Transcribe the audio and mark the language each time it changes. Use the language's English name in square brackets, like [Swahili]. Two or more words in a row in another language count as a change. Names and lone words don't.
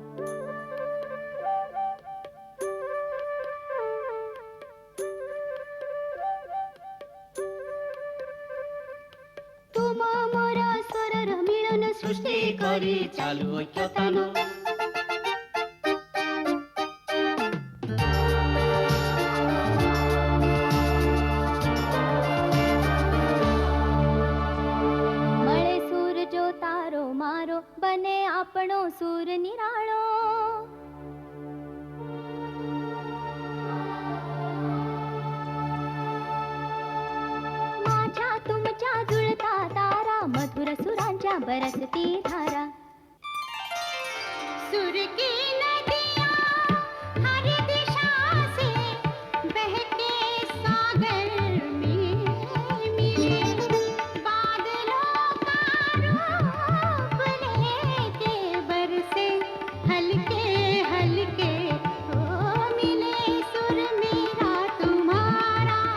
[Odia] ତୁମ ମୋର ସ୍ୱରର ମିଳନ ସୃଷ୍ଟି କରି ଚାଲୁ ଐକ୍ୟତାନ [Gujarati] મળે સૂર જો તારો મારો બને આપણો સૂર નિરાળો [Marathi] माझ्या तुमच्या जुळता तारा मधुर सुरांच्या बरसती धारा [Hindi] सुर की नदियाँ हर दिशा से बहके सागर में मिले बादलों का रूप लेके बरसे हल्के हल्के हो मिले सुर मेरा तुम्हारा